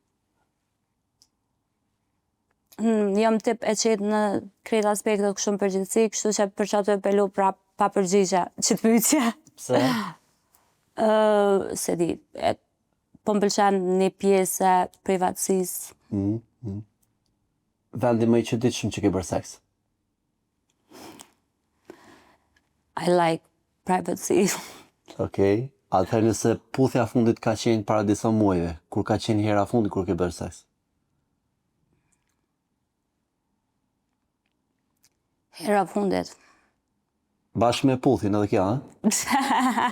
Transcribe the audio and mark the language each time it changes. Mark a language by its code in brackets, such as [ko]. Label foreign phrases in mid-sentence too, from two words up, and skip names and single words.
[sq] Jam tip e qetë në krejt aspektet kështu në përgjithësi, kështu që për çato e pelu prap pa përgjigje që të pyetje. Pse? Se di, po m'pëlqen një pjesë e privatësisë. Vendi më i çuditshëm që ke bërë seks? [en] I like privacy. [sq] Okej. Atëherë nëse puthja fundit ka qenë para disa muajve, kur ka qenë hera fundit kur ke bërë seks? Hera fundit. Bashkë me puthjen edhe kjo, ha?